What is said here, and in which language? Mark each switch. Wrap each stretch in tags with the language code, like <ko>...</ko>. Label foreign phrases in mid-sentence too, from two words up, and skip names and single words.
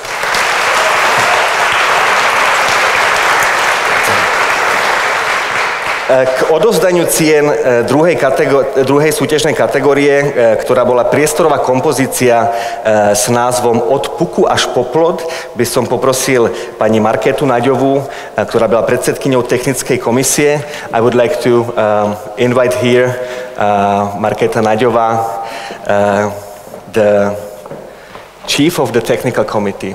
<sk>K odovzdaniu cien druhej súťažnej kategórie, ktorá bola priestorová kompozícia s názvom Od puku až po plod, by som poprosil pani Markétu Naďovú, ktorá bola predsedkyňou technickej komisie.</sk> <en>I would like to invite here Markéta Naďová, the chief of the technical committee.</en>